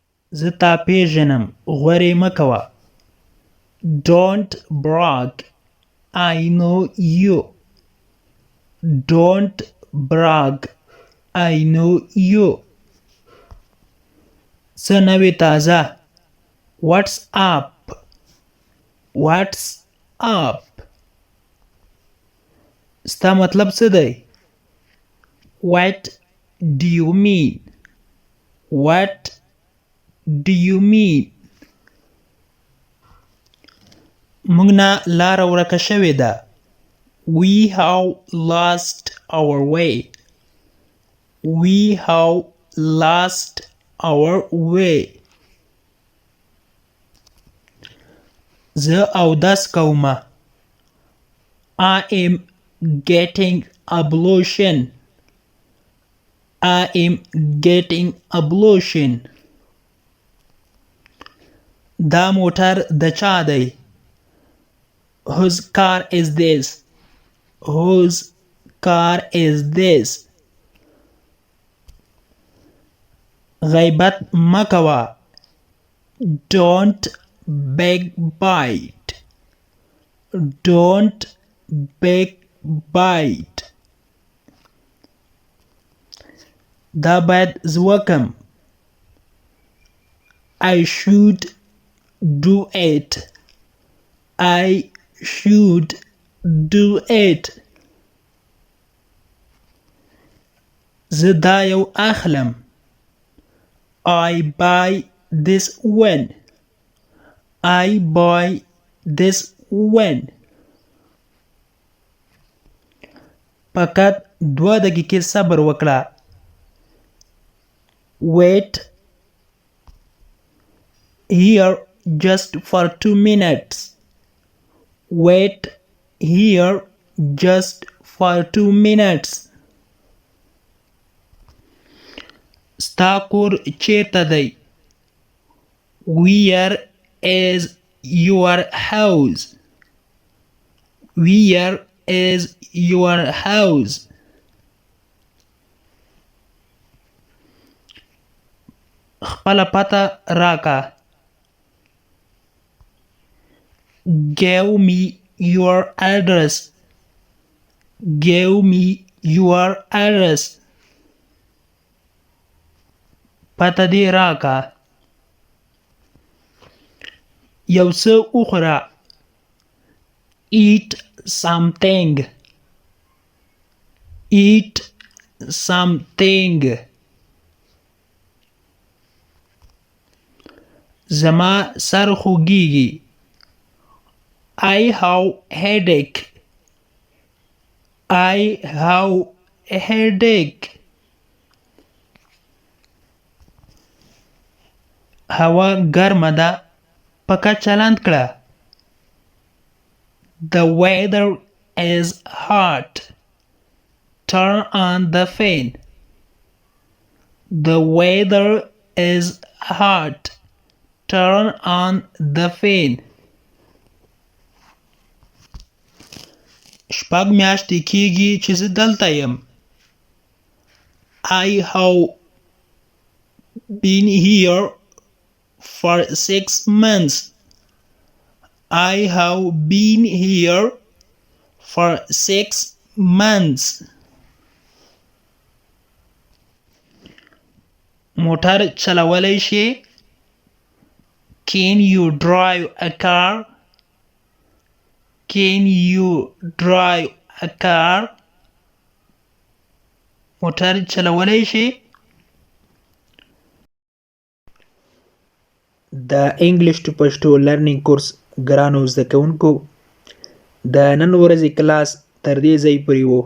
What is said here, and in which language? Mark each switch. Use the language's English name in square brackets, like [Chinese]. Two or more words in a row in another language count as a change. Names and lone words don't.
[Pashto] زه تا پیژنم غورې مه کوه. [English] Don't brag. I know you. Don't brag. I know you. [Pashto] څه نوې تازه. [English] What's up? What's up? [Pashto] ستا مطلب څه دی؟ [English] What do you mean? What do you mean? [Pashto] موږ نه لاره ورکه شوې ده. [English] We have lost our way. We have lost our way. [Pashto] زه اودس کومه. [English] I am getting ablution. I am getting ablution. [Pashto] دا موټر د چا دی؟ [English] Whose car is this? Whose car is this? [Pashto] غیبت مه کوه. [English] Don't backbite. Don't backbite. [Pashto] دا باید زه وکم. [English] I should do it. I should do it. [Pashto] زه دا یو اخلم. [English] I buy this one. I buy this one. [Pashto] فقط 2 دقیقې صبر وکړه. [English] Wait here just for 2 minutes. Wait here just for 2 minutes. [Pashto] ستا کور چیرته دی؟ [English] Where is your house? Where is your house? [Pashto] خپله پته راکه. [English] Give me your address. Give me your address. [Pashto] پته دې راکه. یو څه وخوره. [English] Eat something. Eat something. [Pashto] زما سر خوږیږي. [English] I have headache. I have a headache. [Pashto] هوا ګرمه ده. پکه چلند کړه. [English] The weather is hot. Turn on the fan. The weather is hot. Turn on the fan. [Pashto] شپږ میاشتې کېږي چې زه دلته یم. [English] I have been here for 6 months. I have been here for 6 months. [Pashto] موټر چلولی شې؟ [English] Can you drive a car? Can you drive a car? [Pashto] موټر چلولی شې؟ د [English] English to Pashto learning course [Pashto] ګرانو زده کوونکو، د نن ورځې کلاس تر دې ځای پورې و.